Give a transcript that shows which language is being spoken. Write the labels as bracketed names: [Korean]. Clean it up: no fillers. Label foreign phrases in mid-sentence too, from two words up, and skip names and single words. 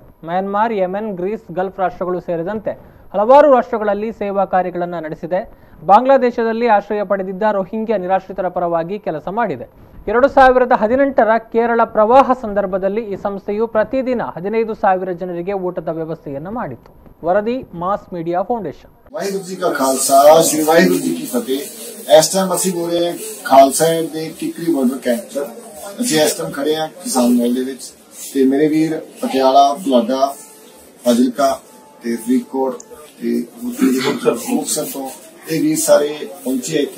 [Kannada] ಮ್ಯಾನ್ಮಾರ್, ಯೆಮೆನ್, ಗ್ರೀಸ್, ಗಲ್ಫ್ ರಾಷ್ಟ್ರಗಳು ಸೇರಿದಂತೆ ಹಲವಾರು ರಾಷ್ಟ್ರಗಳಲ್ಲಿ ಸೇವಾ ಕಾರ್ಯಗಳನ್ನು ನಡೆಸಿದೆ. ಬಾಂಗ್ಲಾದೇಶದಲ್ಲಿ ಆಶ್ರಯ ಪಡೆದಿದ್ದ ರೋಹಿಂಗ್ಯಾ ನಿರಾಶ್ರಿತರ ಪರವಾಗಿ ಕೆಲಸ ಮಾಡಿದೆ. 2018ರ ಕೇರಳ ಪ್ರವಾಹ ಸಂದರ್ಭದಲ್ಲಿ ಈ ಸಂಸ್ಥೆಯು ಪ್ರತಿದಿನ 15,000 ಜನರಿಗೆ ಊಟದ ವ್ಯವಸ್ಥೆಯನ್ನು ಮಾಡಿತ್ತು. ವರದಿ ಮಾಸ್ ಮೀಡಿಯಾ ಫೌಂಡೇಶನ್. [Punjabi] ਵਾਹਿਗੁਰੂ ਜੀ ਕਾ ਖਾਲਸਾ, ਸ਼੍ਰੀ ਵਾਹਿਗੁਰੂ ਜੀ ਕੀ ਫਤਿਹ। ਇਸ ਟਾਈਮ ਅਸੀਂ ਪੂਰੇ ਖਾਲਸਾ ਦੇ ਟਿਕਰੀ ਬਾਰਡਰ ਕੈਂਪ 'ਚ ਅਸੀਂ ਇਸ ਟਾਈਮ ਖੜੇ ਆ ਕਿਸਾਨ ਮੇਲ ਦੇ ਵਿੱਚ ਤੇ ਮੇਰੇ ਵੀਰ ਪਟਿਆਲਾ, ਬੁਲਾਡਾ, ਫਾਜ਼ਿਲਕਾ ਤੇ ਫਰੀਦਕੋਟ ਤੇ ਮੁਕਤਸਰ ਤੋਂ ਇਹ ਵੀਰ ਸਾਰੇ ਪਹੁੰਚੇ ਇੱਥੇ।